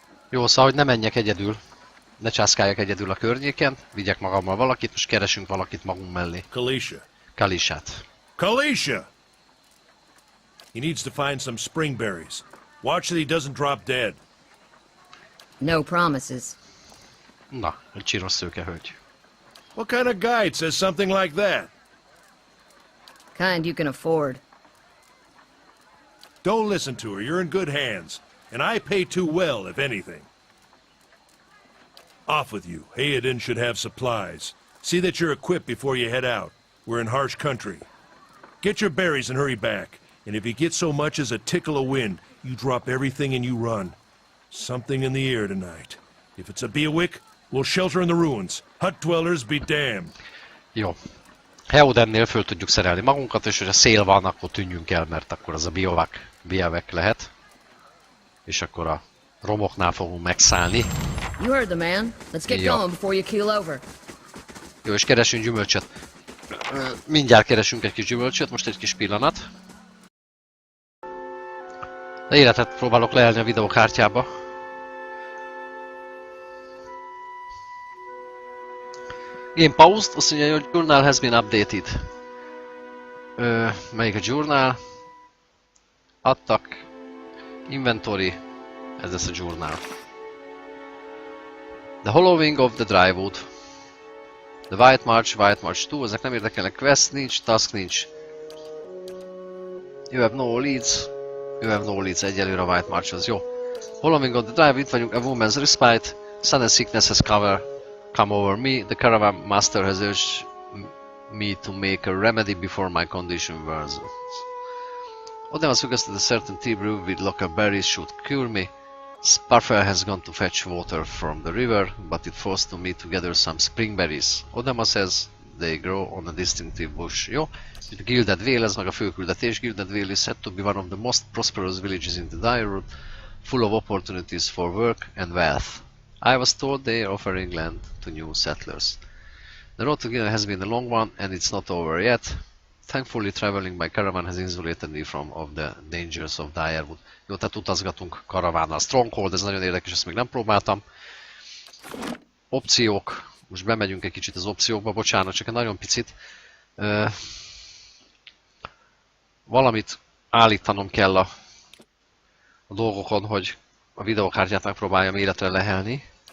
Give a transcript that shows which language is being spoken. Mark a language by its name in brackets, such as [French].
[Hungarian] Jó, szóval, hogy ne menjek egyedül. Ne császkáljak egyedül a környéken. Vigyek magammal valakit, most keresünk valakit magunk mellé. Kalisha. Kalisát. Kalisha! [English] He needs to find some springberries. Watch that he doesn't drop dead. No promises. Na, egy csiros szőkehölgy. What kind of guide says something like that? Kind you can afford. Don't listen to her, you're in good hands. And I pay too well, if anything. Off with you. Hayden should have supplies. See that you're equipped before you head out. We're in harsh country. Get your berries and hurry back. And if you get so much as a tickle of wind, you drop everything and you run. Something in the air tonight. If it's a Beawick, we'll shelter in the ruins. Hut dwellers be damned. [Hungarian] Jó. Heodennél föl tudjuk szerelni magunkat, és hogyha szél van, akkor tűnjünk el, mert akkor az a Beawick lehet. És akkor a romoknál fogunk megszállni. [English] You heard the man. Let's get [Hungarian] Ja. [English] going before you keel over. [Hungarian] Jó, és keresünk gyümölcsöt. Mindjárt keresünk egy kis gyümölcsöt, most egy kis pillanat. De életet próbálok leelni a videókártyába. [English] Game paused, [Hungarian] azt mondja, hogy [English] journal has been updated. [Hungarian] Melyik a journal? Adtak. Inventory. Ez lesz a journal. [English] The Hollowing of the Drywood. [Hungarian] The White March 2, ezek nem érdekelnek. Quest nincs, task nincs. [English] You have no leads. You have no leads, [Hungarian] egyelőre a White March az jó. Hollowing of the Drywood, itt vagyunk, a Woman's Respite. [English] Sun and Sickness has come over me. The Caravan Master has urged me to make a remedy before my condition worsens. Odin was suggested a certain tea brew with local berries should cure me. Sparfell has gone to fetch water from the river, but it forced me to gather some spring berries. Odema says they grow on a distinctive bush. [Hungarian] Jó? Gilded Vale, ez meg a főküldetés. [English] Gilded Vale is said to be one of the most prosperous villages in the Direwood, full of opportunities for work and wealth. I was told they are offering land to new settlers. The road to Gilded has been a long one, and it's not over yet. Thankfully, traveling by caravan has insulated me from the dangers of Direwood. [Hungarian] Jó, tehát utazgatunk karavánnal. Stronghold, ez nagyon érdekes, ezt még nem próbáltam. Opciók. Most bemegyünk egy kicsit az opciókba, bocsánat, csak egy nagyon picit. Valamit állítanom kell a dolgokon, hogy a videókártyát megpróbáljam életre lehelni.